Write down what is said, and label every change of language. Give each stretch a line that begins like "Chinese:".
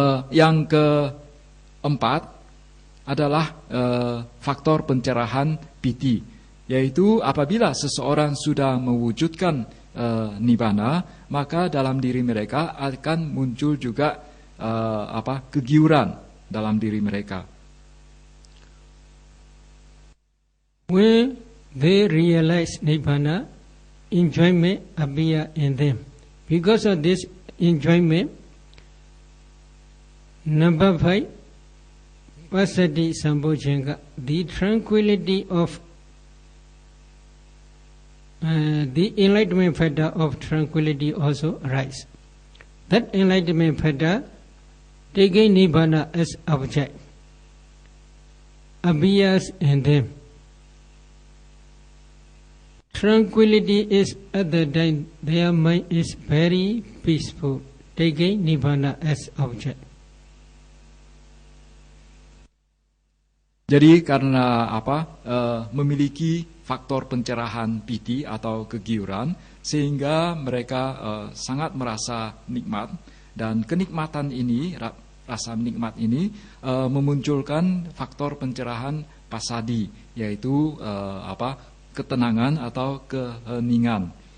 Indonesian: Yang keempat adalah faktor pencerahan piti, yaitu apabila seseorang sudah mewujudkan Nibbana, maka dalam diri mereka akan muncul juga kegiuran dalam diri mereka.
English: When they realize Nibbana, enjoyment appear in them. Because of this enjoyment, number 5, Passaddhi Sambojjhanga, the tranquility of the enlightenment factor of tranquility also arise. That enlightenment factor, taking Nibbana as object, appears in them. Tranquility is at the time their mind is very peaceful, taking Nibbana as object.
Indonesian: Jadi karena memiliki faktor pencerahan piti atau kegiuran, sehingga mereka sangat merasa nikmat, dan kenikmatan ini, rasa nikmat ini memunculkan faktor pencerahan pasadi, yaitu ketenangan atau keheningan.